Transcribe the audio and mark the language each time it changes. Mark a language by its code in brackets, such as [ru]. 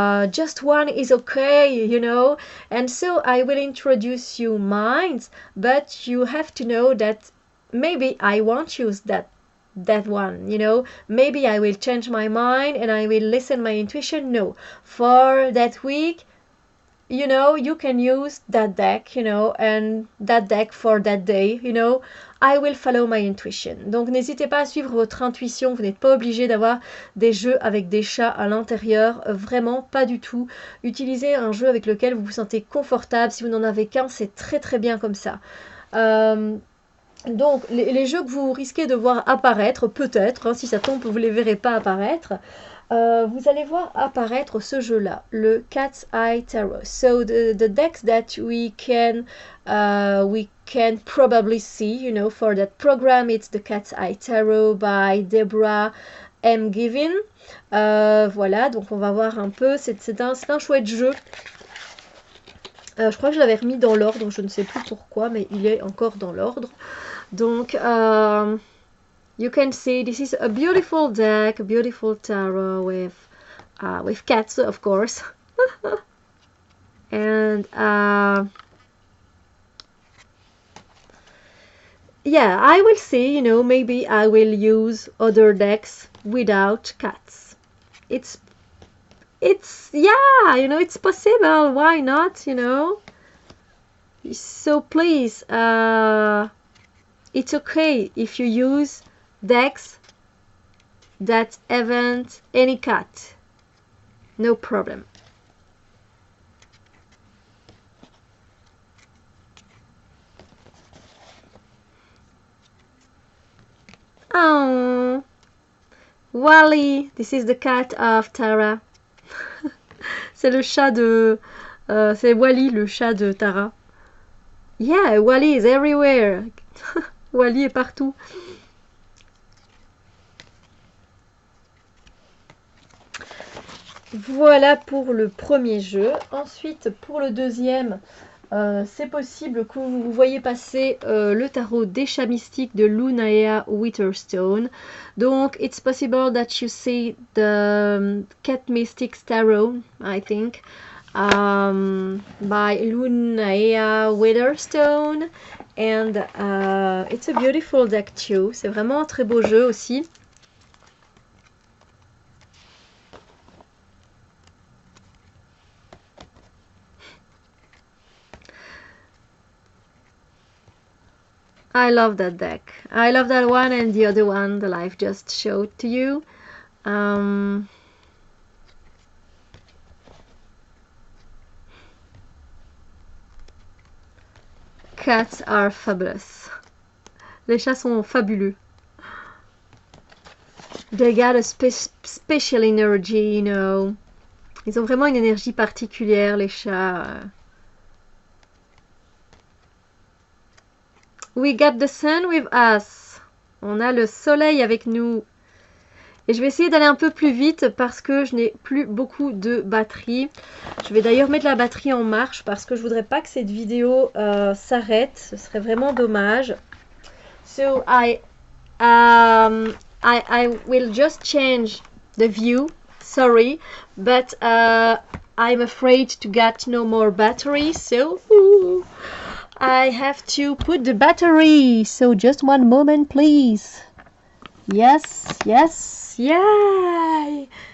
[en] Just one is okay, you know. And so I will introduce you mine, but you have to know that maybe I won't use that one, you know. Maybe I will change my mind and I will listen my intuition. No, for that week you know, you can use that deck, you know, and that deck for that day, you know. I will follow my intuition. [fr] Donc n'hésitez pas à suivre votre intuition, vous n'êtes pas obligé d'avoir des jeux avec des chats à l'intérieur, vraiment pas du tout. Utilisez un jeu avec lequel vous vous sentez confortable, si vous n'en avez qu'un, c'est très très bien comme ça. Donc les jeux que vous risquez de voir apparaître, peut-être, hein, si ça tombe, vous ne les verrez pas apparaître. Vous allez voir apparaître ce jeu-là, le Cat's Eye Tarot. [en] So the decks that we can probably see, you know, for that program, it's the Cat's Eye Tarot by Deborah M. Given. [fr] Voilà, donc on va voir un peu. C'est un chouette jeu. Je crois que je l'avais remis dans l'ordre, je ne sais plus pourquoi, mais il est encore dans l'ordre. [en] Donc, you can see this is a beautiful deck, a beautiful tarot with cats, of course. And yeah, I will see, you know, maybe I will use other decks without cats. It's yeah, you know, it's possible, why not, you know. So please, it's okay if you use decks that haven't any cat, no problem. Oh, Wally, this is the cat of Tara. [fr] C'est le chat de... c'est Wally, le chat de Tara. [en] Yeah, Wally is everywhere. [fr] Wally est partout. Voilà pour le premier jeu. Ensuite, pour le deuxième, c'est possible que vous voyez passer le tarot des chats mystiques de Lunaea Witherstone. [en] Donc, it's possible that you see the Cat Mystics Tarot, I think, by Lunaea Witherstone. And it's a beautiful deck too. [fr] C'est vraiment un très beau jeu aussi. [en] I love that deck. I love that one and the other one that I've just showed to you. Cats are fabulous. [fr] Les chats sont fabuleux. [en] They got a special energy, you know. [fr] Ils ont vraiment une énergie particulière, les chats. [en] We got the sun with us. [fr] On a le soleil avec nous. Et je vais essayer d'aller un peu plus vite parce que je n'ai plus beaucoup de batterie. Je vais d'ailleurs mettre la batterie en marche parce que je voudrais pas que cette vidéo s'arrête. Ce serait vraiment dommage. [en] So I will just change the view. Sorry, but I'm afraid to get no more battery. So I have to put the battery. So just one moment, please. Yes, yes, yay!